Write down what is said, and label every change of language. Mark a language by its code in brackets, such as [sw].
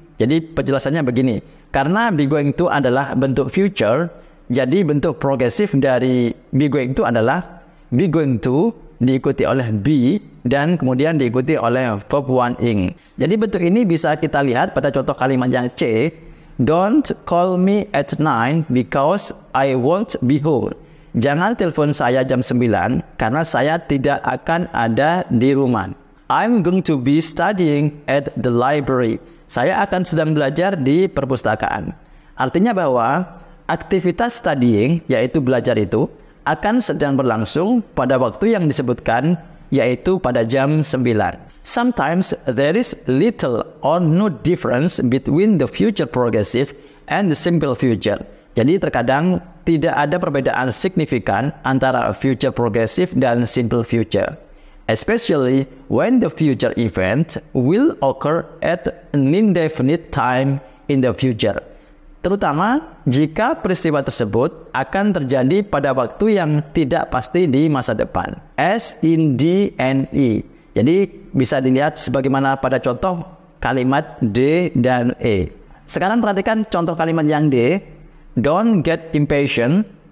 [id] Jadi penjelasannya begini, karena be going to adalah bentuk future, jadi bentuk progresif dari be going to adalah be going to diikuti oleh be, dan kemudian diikuti oleh verb 1 ing. Jadi bentuk ini bisa kita lihat pada contoh kalimat yang C. [en] Don't call me at 9 because I won't be home. [id] Jangan telepon saya jam 9 karena saya tidak akan ada di rumah. [en] I'm going to be studying at the library. [id] Saya akan sedang belajar di perpustakaan. Artinya bahwa aktivitas studying, yaitu belajar itu, akan sedang berlangsung pada waktu yang disebutkan, yaitu pada jam 9. [en] Sometimes there is little or no difference between the future progressive and the simple future. [id] Jadi terkadang tidak ada perbedaan signifikan antara future progressive dan simple future. [en] Especially when the future event will occur at an indefinite time in the future. [id] Terutama jika peristiwa tersebut akan terjadi pada waktu yang tidak pasti di masa depan. [en] As in D and E. [id] Jadi bisa dilihat sebagaimana pada contoh kalimat D dan E. Sekarang perhatikan contoh kalimat yang D. [en] Don't get impatient.